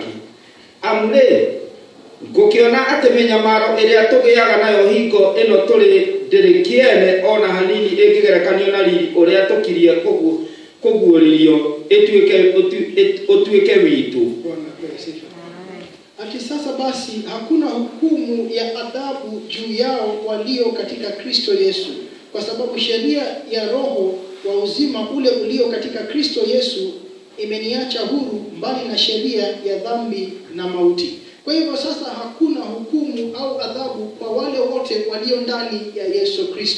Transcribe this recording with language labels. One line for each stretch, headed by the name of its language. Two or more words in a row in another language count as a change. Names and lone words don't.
Kikuyu: Amu rĩ ngũkĩona atĩ mĩnyamaro ĩrĩa tũgĩaga nayo hingo ĩno tũrĩ ndĩrĩ kĩene ona hanini ĩngĩgerekanio na riri ũrĩa tũkirie kũguũrĩrio ũtuĩke witũ.
Swahili: Ati sasa basi hakuna hukumu ya adhabu juu yao walio katika Kristo Yesu, kwa sababu sheria ya roho wa uzima ule ulio katika Kristo Yesu imeniacha huru mbali na sheria ya dhambi na mauti. Kwa hivyo sasa hakuna hukumu au adhabu kwa wale wote walio ndani ya Yesu Kristo.